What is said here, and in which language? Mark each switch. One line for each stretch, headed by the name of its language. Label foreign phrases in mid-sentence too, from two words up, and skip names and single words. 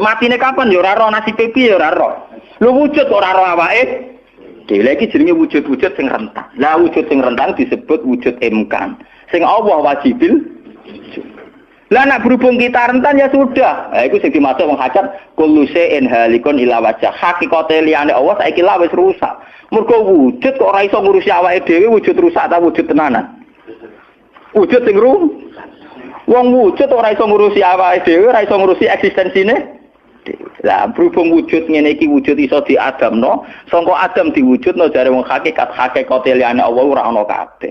Javanese: Matine kapan ya ora roh, nasibe piye ya ora roh. Lho wujud ora roh awake. Dhewe iki jenenge wujud-wujud sing rentang. Lah wujud sing rentang disebut wujud imkan. Sing Allah wajibil. Lah nek berhubung kita rentan ya sudah. Lah iku sing dimaksud wong hajat
Arabic: كل شيء هالك إلا وجه.
Javanese: Hakikate liyane Allah saiki lah wis rusak. Mergo wujud kok ora iso ngurusi awake dhewe wujud rusak ta wujud tenanan. Wujud sing rusak. Wong wujud ora iso ngurusi awake dhewe, ora iso ngurusi eksistensine. Lah berhubung wujud ngene iki wujud iso diadamno, sangka Adam diwujudno jare wong hakikate liyane Allah ora ana kabeh.